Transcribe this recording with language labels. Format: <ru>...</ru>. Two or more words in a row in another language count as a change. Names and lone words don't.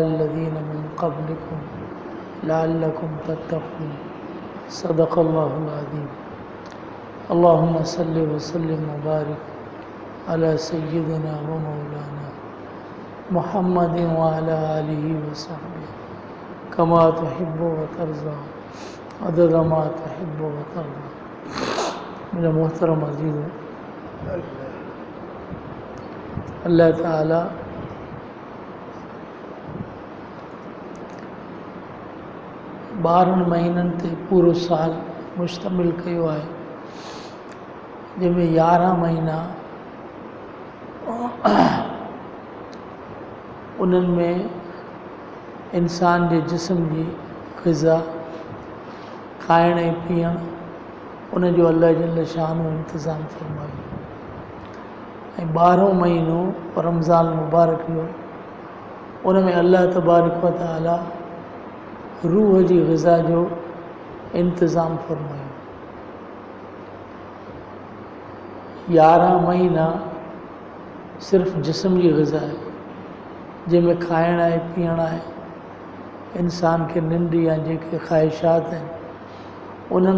<ar>الذين من قبلكم لعلكم تتقون صدق الله العظيم اللهم صل وسلم وبارك على سيدنا ومولانا محمد وعلى آله وصحبه كما تحب وترضى عدد ما تحب وترضى</ar> <sd>मेरा मोहतरम अज़ीज़ अल्लाह ताला ॿारहं महीननि ते पूरो साल मुश्तमिल कयो आहे जंहिंमें 11 महीना उन्हनि में इंसान जे जिस्म जी ग़िज़ा खाइण ऐं पीअण उन जो अल्लाह जल शान इंतज़ाम फरमायो ऐं 12हों महीनो रमज़ान मुबारक जो उन में अल्लाह तबारक व तआला रूह जी ग़िज़ा जो इंतज़ाम फरमायो 11 महीना सिर्फ़ जिस्म जी ग़िज़ा आहे जंहिंमें खाइण आहे पीअण आहे इंसान खे निंड या जेके ख़्वाहिशात आहिनि उन्हनि</sd>